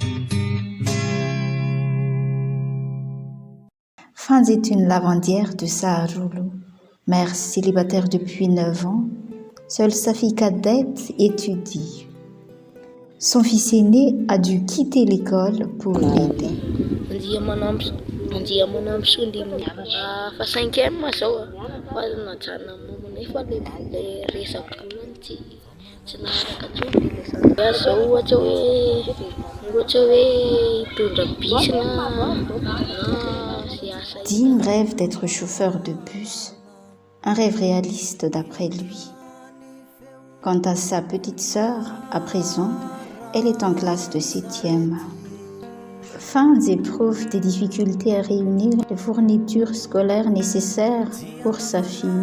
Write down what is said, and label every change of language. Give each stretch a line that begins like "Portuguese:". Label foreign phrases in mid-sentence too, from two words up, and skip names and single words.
French: Franz est une lavandière de Saarloulo, mère célibataire depuis 9 ans. Seule sa fille cadette étudie. Son fils aîné a dû quitter l'école pour l'aider.
Malagasy: Fa 5e zao fa najana momony fa le resaka tsy naharaka intsony zao ohatra hoe hitondra bus na sy asa.
French: Dim rêve d'être chauffeur de bus, un rêve réaliste d'après lui. Quant à sa petite sœur, à présent, elle est en classe de 7e. Franz éprouve des difficultés à réunir les fournitures scolaires nécessaires pour sa fille.